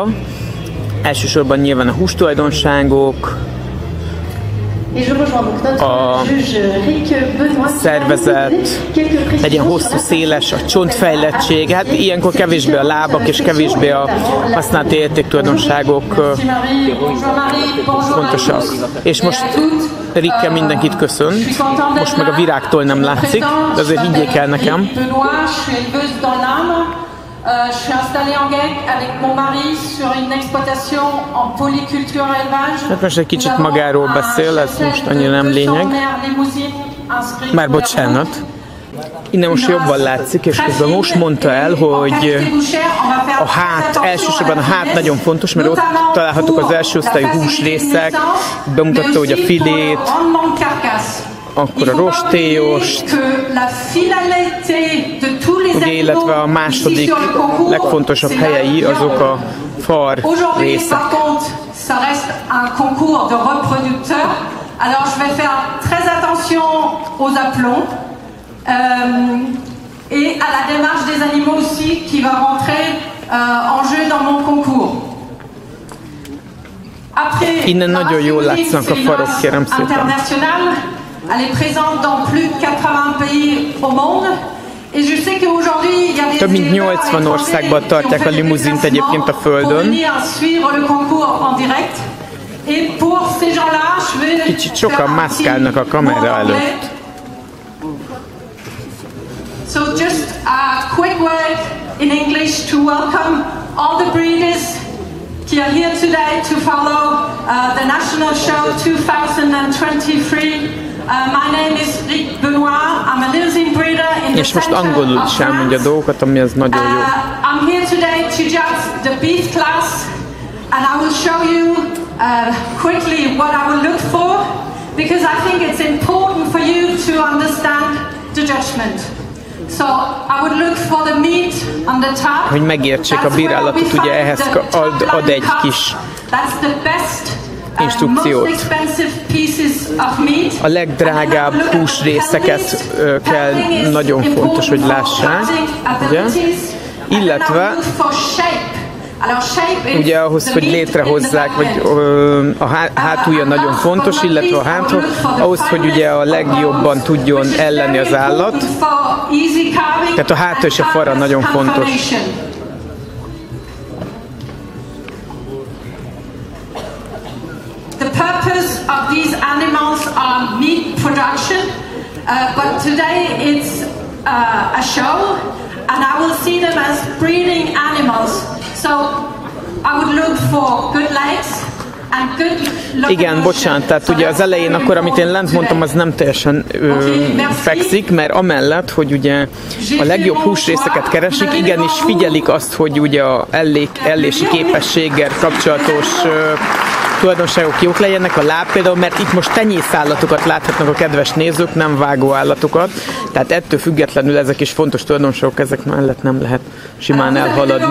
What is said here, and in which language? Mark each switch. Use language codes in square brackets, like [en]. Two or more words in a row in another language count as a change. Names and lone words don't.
[hu] Elsősorban nyilván a hústulajdonságok, a szervezet, legyen hosszú, széles, a csontfejlettség, hát ilyenkor kevésbé a lábak és kevésbé a használati értéktulajdonságok fontosak. És most Rikke mindenkit köszönt, most meg a virágtól nem látszik, de azért higgyék el nekem. [fr] Je suis installée en GEIL avec mon mari sur une exploitation en polyculture élevage. [hu] Hát most egy kicsit magáról beszél, ez most annyira nem lényeg. Már bocsánat. Innen most jobban látszik, és közben most mondta el, hogy a hát, elsősorban a hát nagyon fontos, mert ott találhatók az első osztályú húsrészek, bemutatta, hogy a filét, akkor a rostélyost, ugye, illetve a második legfontosabb helyei azok a far részek. [fr] Alors je vais faire très attention aux aplombs et à la démarche des animaux aussi qui va rentrer en jeu dans mon concours. [hu] Innen nagyon jól látszanak a farok, kérem szépen. [fr] Elle est présente dans plus de 80 pays au monde. [hu] Több mint 80 országban tartják a limuzint egyébként a Földön. Kicsit sokan mászkálnak a kamera előtt. [en] So just a quick word in English to welcome all the breeders qui are here today to follow the national show 2023. My name is Rick Benoit. I'm a limousin breeder in the [hu] És most angolul is elmondja dolgokat, ami az nagyon jó. [en] I'm here today to judge the beef class, and I will show you quickly what I will look for, because I think it's important for you to understand the judgment. So I would look for the meat on the top. [hu] Hogy megértsék a bírálatot, ugye ehhez ad egy kis instrukciót. A legdrágább húsrészeket kell, nagyon fontos, hogy lássák, ugye? Illetve ugye ahhoz, hogy létrehozzák, vagy a hátulja nagyon fontos, illetve a hátra, ahhoz, hogy ugye a legjobban tudjon ellenni az állat. Tehát a háta és a fara nagyon fontos. [en] The purpose of these animals are meat production, but today it's a show, and I will see them as breeding animals. So I would look for good legs and good locomotion. [hu] Igen, bocsánat, tehát ugye az elején akkor, amit én lent mondtam, az nem teljesen fekszik, mert amellett, hogy ugye a legjobb húsrészeket keresik, igenis figyelik azt, hogy ugye a ellési képességgel kapcsolatos tulajdonságok jók legyenek, a láb például, mert itt most tenyészállatokat láthatnak a kedves nézők, nem vágóállatokat, tehát ettől függetlenül ezek is fontos tulajdonságok, ezek mellett nem lehet simán elhaladni.